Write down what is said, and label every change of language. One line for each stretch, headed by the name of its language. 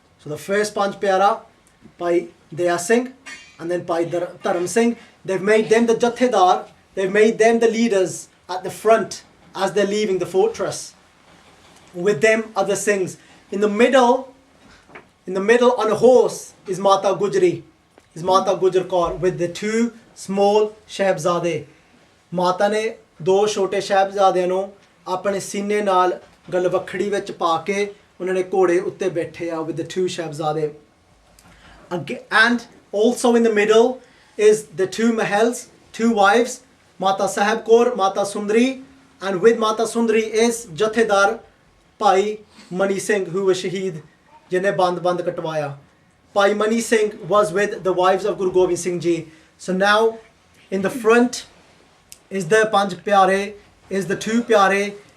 English: So the first Panch Pyara by Daya Singh, and then by Dharam Singh, they've made them the Jathedar, they've made them the leaders at the front as they're leaving the fortress. With them are the Singhs. In the middle on a horse is Mata Gujri, is Mata Gujr Kaur with the 2 small Shahzade.
Punjabi: Mata ne 2 छोटे Shahzade ਨੂੰ ਆਪਣੇ ਸੀਨੇ ਨਾਲ ਗਲਵਖੜੀ ਵਿੱਚ ਪਾ ਕੇ ਉਹਨਾਂ ਨੇ ਘੋੜੇ ਉੱਤੇ ਬੈਠੇ ਆ
English: with the 2 Shahzade. And also in the middle is the 2 Mahals, 2 wives, Mata Sahib Kaur, Mata Sundari, and with Mata Sundari is Jathedar Bhai Mani Singh, who was Shaheed,
Punjabi: jinne band katwaya.
English: Bhai Mani Singh was with the wives of Guru Gobind Singh Ji. So now in the front is the Panj Pyare, is the two Pyare.